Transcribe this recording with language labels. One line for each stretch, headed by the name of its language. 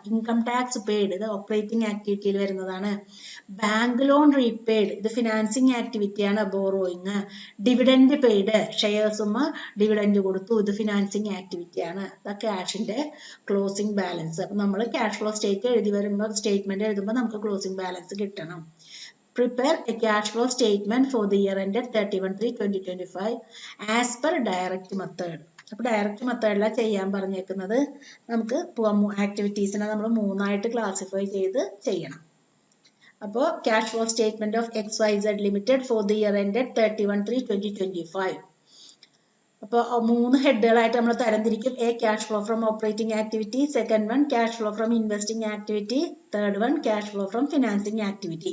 Malayalam: Income tax paid, ഇത് operating ആക്ടിവിറ്റിയിൽ വരുന്നതാണ്. Bank loan repaid, ഇത് financing ആക്ടിവിറ്റിയാണ്, borrowing. Dividend paid, ഷെയർസും dividend കൊടുത്തു, ഇത് ഫിനാൻസിങ് ആക്ടിവിറ്റിയാണ്. ക്യാഷിന്റെ closing balance. അപ്പൊ നമ്മൾ ക്യാഷ് ഫ്ലോ സ്റ്റേറ്റ്മെന്റ് എഴുതുമ്പോൾ നമുക്ക് ക്ലോസിംഗ് ബാലൻസ് കിട്ടണം.
English: Prepare a cash flow statement for the year ended 31/3/2025 as per direct method.
Malayalam: അപ്പോൾ ഡയറക്റ്റ് മെത്തേഡിലാണ് ചെയ്യാൻ പറഞ്ഞേക്കുന്നത്. നമുക്ക് ആക്ടിവിറ്റീസിനെ നമ്മൾ 3ആയിട്ട് ക്ലാസിഫൈ ചെയ്ത് ചെയ്യണം.
English: അപ്പോൾ cash flow statement of XYZ limited for the year ended 31/3/2025.
Malayalam: അപ്പോൾ 3 ഹെഡുകളായിട്ട് നമ്മൾ തരംതിരിക്കും.
English: A cash flow from operating activity, second one cash flow from investing activity, third one cash flow from financing activity.